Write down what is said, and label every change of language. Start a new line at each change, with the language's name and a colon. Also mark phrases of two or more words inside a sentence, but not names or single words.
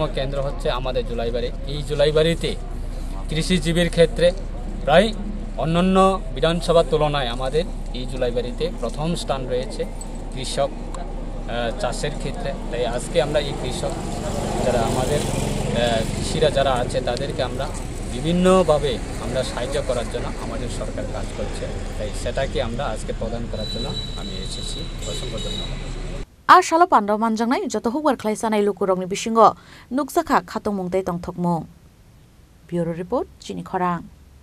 Bangla: কেন্দ্র হচ্ছে আমাদের জুলাইবাড়ি এই জুলাইবাড়িতে কৃষিজীবীর ক্ষেত্রে প্রায় অন্যান্য বিধানসভার তুলনায় আমাদের এই জুলাইবাড়িতে প্রথম স্থান রয়েছে কৃষক চাষের ক্ষেত্রে তাই আজকে আমরা এই কৃষক যারা আমাদের কৃষিরা যারা আছে তাদেরকে আমরা বিভিন্নভাবে আমরা সাহায্য করার জন্য আমাদের সরকার কাজ করছে তাই সেটাকে আমরা আজকে প্রদান করার জন্য আমি এসেছি অসংখ্য ধন্যবাদ
Kok Borok: আর শালো পান্ডাw manjangnai joto hukbar khlaisanai lukurokni bisingo nukjaka khatong mungtai tongthokmung
English: Bureau Report
Kok Borok: Chini Khorang